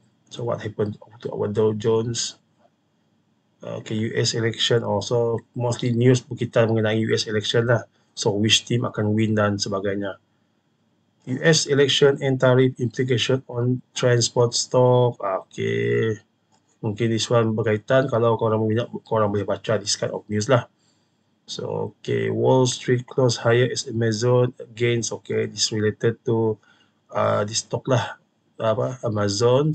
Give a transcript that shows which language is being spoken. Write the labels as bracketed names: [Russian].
[English] So what happened to our Dow Jones? Okay, US election also mostly news [Malay] berkaitan mengenai [English] US election lah. So which team akan win [Malay] dan sebagainya. [English] US election and tariff implication on transport stock. [Malay] Okay, mungkin [English] this one [Malay] berkaitan. Kalau korang minat, korang boleh baca [English] this kind of news [Malay] lah. [English] So okay, Wall Street close higher as Amazon gains. Okay, this related to this stock lah. Amazon.